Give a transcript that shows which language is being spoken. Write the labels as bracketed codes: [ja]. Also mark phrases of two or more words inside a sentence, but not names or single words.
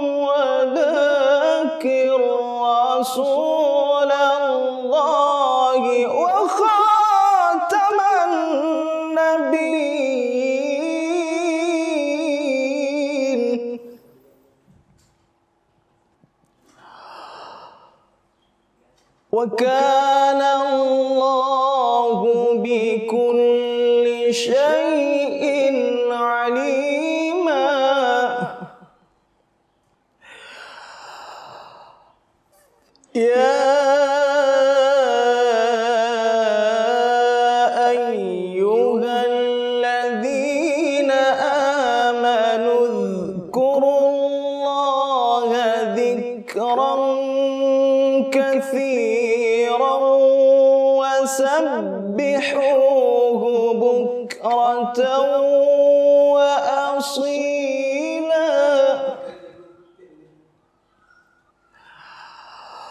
[ar] ولكن رسول الله وخاتم النبيين وكان الله بكل شيء عليما. يا أيها الذين آمنوا اذكروا الله ذكرا كثيرا وسبحوه بكرة وأصيلا.